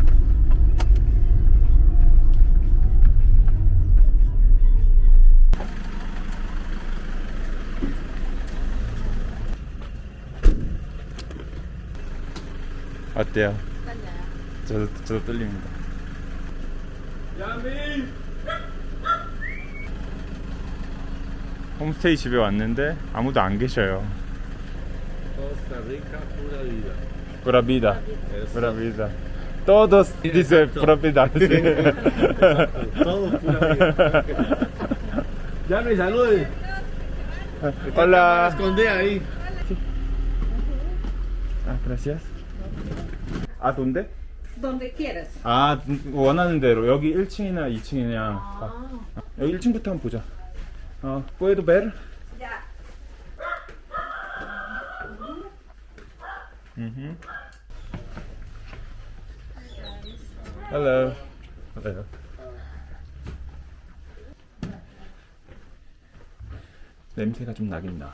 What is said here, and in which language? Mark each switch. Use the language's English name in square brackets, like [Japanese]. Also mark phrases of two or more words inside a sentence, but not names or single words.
[Korean] 어때요? 떨려요. 저도 떨립니다. 야미! 홈스테이 집에 왔는데 아무도 안 계셔요. [Spanish] Costa Rica, pura vida. Pura vida. Eso. Pura vida. Todos dice pura vida. Todo pura vida. Ya me salude. Hola. Escondí ahí. Ah, gracias. 아, ¿dónde? Donde quieres. [Korean] 아, 원하는 대로. 여기 1층이나 2층이냐. 여기 1층부터 한번 보자. [Spanish] ¿Puedo ver? Ya. [English] Hello. Hello. [Korean] 냄새가 좀 나긴 나.